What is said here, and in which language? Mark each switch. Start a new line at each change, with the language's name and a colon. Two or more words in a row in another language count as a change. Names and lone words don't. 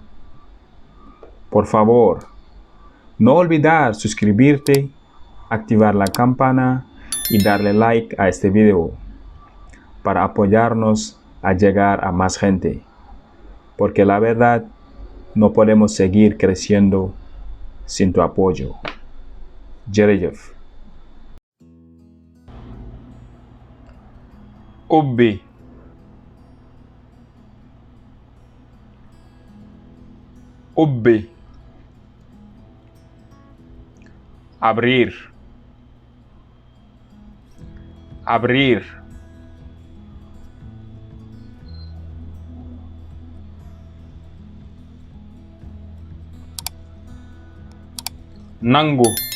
Spanish: Por favor, no olvidar suscribirte, activar la campana y darle like a este video para apoyarnos a llegar a más gente, porque la verdad no podemos seguir creciendo sin tu apoyo.
Wolof: Jërëjëf. Ubbi. Ubbi.
Spanish: Abrir. Abrir.
Wolof: Nangu.